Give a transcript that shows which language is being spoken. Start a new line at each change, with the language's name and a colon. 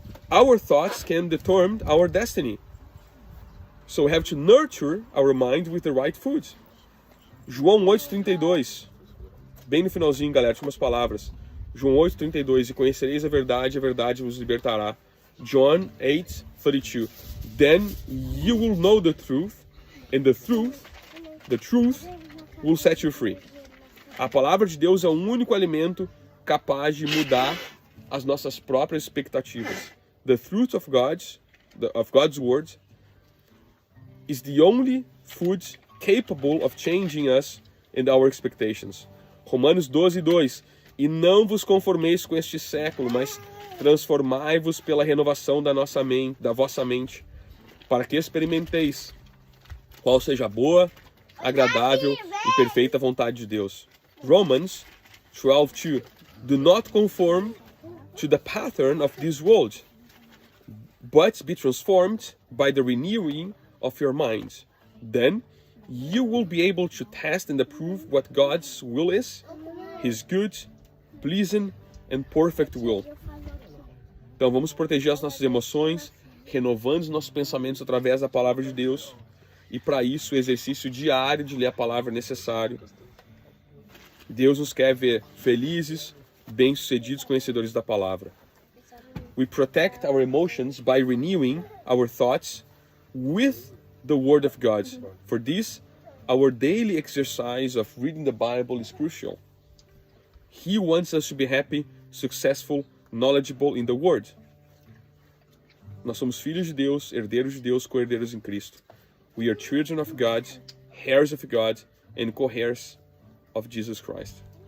English: Our thoughts can determine our destiny. So we have to nurture our mind with the right food.
Portuguese: João 8,32. Bem no finalzinho, galera, últimas palavras. João 8,32. E conhecereis a verdade vos libertará.
English: John 8:32. Then you will know the truth, and the truth will set you free.
Portuguese: A palavra de Deus é o único alimento capaz de mudar as nossas próprias expectativas.
English: The truth of God's word is the only food capable of changing us and our expectations.
Portuguese: Romanos 12:2. E não vos conformeis com este século, mas transformai-vos pela renovação da vossa mente, para que experimenteis qual seja a boa, agradável e perfeita vontade de Deus.
English: Romans 12:2. Do not conform to the pattern of this world, but be transformed by the renewing of your mind. Then you will be able to test and approve what God's will is, His good, pleasing and perfect will.
Portuguese: Então vamos proteger as nossas emoções, renovando os nossos pensamentos através da palavra de Deus. E para isso o exercício diário de ler a palavra é necessário. Deus nos quer ver felizes, bem-sucedidos, conhecedores da palavra.
English: We protect our emotions by renewing our thoughts with the Word of God. For this, our daily exercise of reading the Bible is crucial. He wants us to be happy, successful, knowledgeable in the Word.
Portuguese: Nós somos filhos de Deus, herdeiros de Deus, co-herdeiros em Cristo.
English: We are children of God, heirs of God, and co-heirs of Jesus Christ.